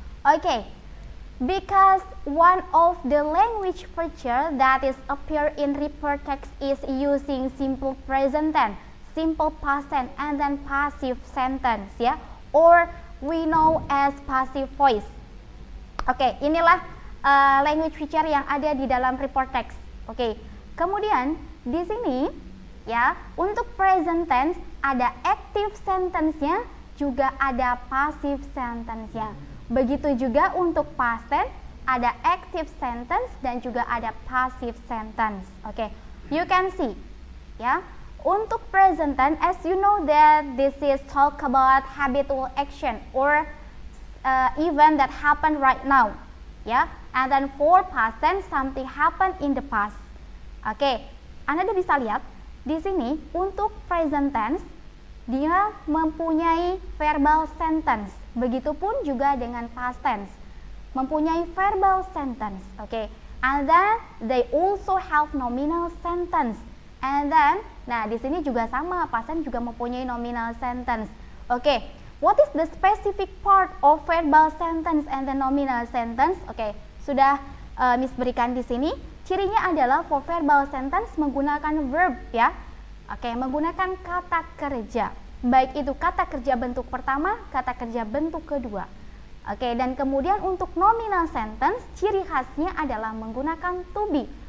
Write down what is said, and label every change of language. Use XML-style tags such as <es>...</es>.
<en>Oke, because one of the language feature that is appear in report text is using simple present tense, simple past tense, and then passive sentence ya, or we know as passive voice.</en> <id>Oke, inilah language feature yang ada di dalam report text. Oke, kemudian di sini ya, untuk present tense ada active sentence-nya, juga ada passive sentence-nya. Begitu juga untuk past tense ada active sentence dan juga ada passive sentence.</id> <en>Oke, you can see ya.</en> <id>Untuk</id> <en>present tense, as you know that this is talk about habitual action or event that happen right now ya. And then for past tense, something happen in the past.</en> <id>Oke, Anda bisa lihat di sini untuk present tense dia mempunyai verbal sentence. Begitupun juga dengan past tense, mempunyai verbal sentence.</id> <en>Oke, and then they also have nominal sentence. And then,</en> <id>nah di sini juga sama, past tense juga mempunyai nominal sentence.</id> <en>Oke, what is the specific part of verbal sentence and the nominal sentence?</en> <id>Oke, sudah Miss berikan di sini. Cirinya adalah</id> <en>for verbal sentence</en> <id>menggunakan verb ya. Oke, menggunakan kata kerja. Baik itu kata kerja bentuk pertama, kata kerja bentuk kedua. Oke, dan kemudian untuk nominal sentence, ciri khasnya adalah menggunakan to be.</id>